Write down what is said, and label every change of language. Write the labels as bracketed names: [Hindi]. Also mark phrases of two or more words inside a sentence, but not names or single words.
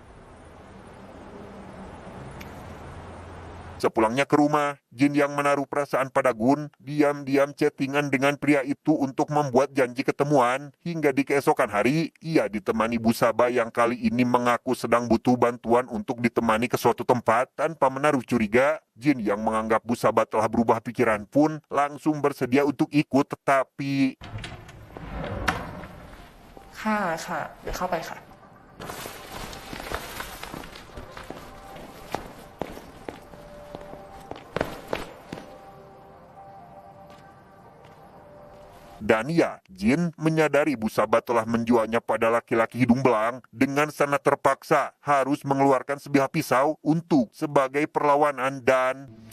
[Indonesian] Sepulangnya ke rumah, Jin yang menaruh perasaan pada Gun, diam-diam chattingan dengan pria itu untuk membuat janji ketemuan, hingga di keesokan hari, ia ditemani Bu Saba yang kali ini mengaku sedang butuh bantuan untuk ditemani ke suatu tempat. Tanpa menaruh curiga, Jin yang menganggap Bu Saba telah berubah pikiran pun langsung bersedia untuk ikut, tetapi... [Thai] ค่ะเดี๋ยวเข้าไปค่ะ [Indonesian] Dan ya, Jin menyadari Bu Saba telah menjualnya pada laki-laki hidung belang dengan sangat terpaksa harus mengeluarkan sebilah pisau untuk sebagai perlawanan dan...